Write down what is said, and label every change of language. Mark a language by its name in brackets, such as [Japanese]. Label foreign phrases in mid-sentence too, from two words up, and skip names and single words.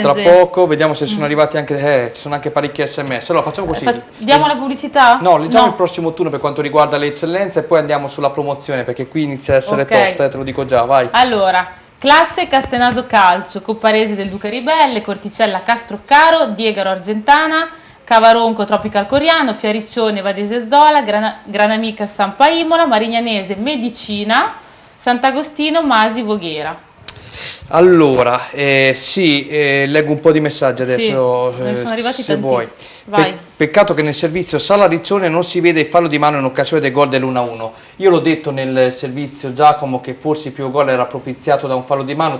[Italian] Tra poco. Vediamo se sono arrivati anche, ci sono anche parecchi sms. Allora facciamo così. Diamo la pubblicità? No, leggiamo il prossimo turno per quanto riguarda le eccellenze e poi andiamo sulla promozione, perché qui inizia a essere tosta, te lo dico già, vai. Allora, classe Castenaso Calcio, Copparese del Duca Ribelle, Corticella Castroccaro, Diegaro Argentana, Cavaronco Tropical Coriano, Fiariccione Vadese Zola, Granamica Sampa Imola, Marignanese Medicina, Sant'Agostino Masi Voghera. Allora, leggo un po' di messaggi adesso, ne sono arrivati se vuoi. Vai. Peccato che nel servizio Sala Riccione non si vede il fallo di mano in occasione del gol dell'1-1. Io l'ho detto nel servizio, Giacomo, che forse il primo gol era propiziato da un fallo di mano.